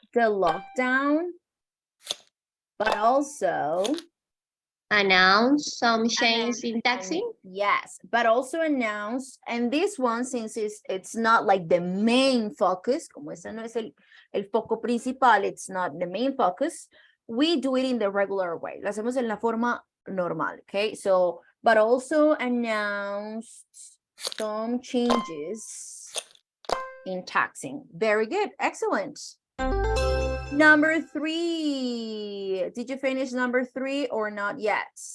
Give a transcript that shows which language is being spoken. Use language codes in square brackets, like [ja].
[en] The lockdown, but also Announce some change in taxi. yes, but also announce, and this one, since it's not like the main focus, [es] como ese no es el foco principal, [en] it's not the main focus, we do it in the regular way. [es] Lo hacemos en la forma normal, okay? [en] So, but also announce some changes in taxing. Very good, excellent. Number 3. Did you finish number 3 or not yet?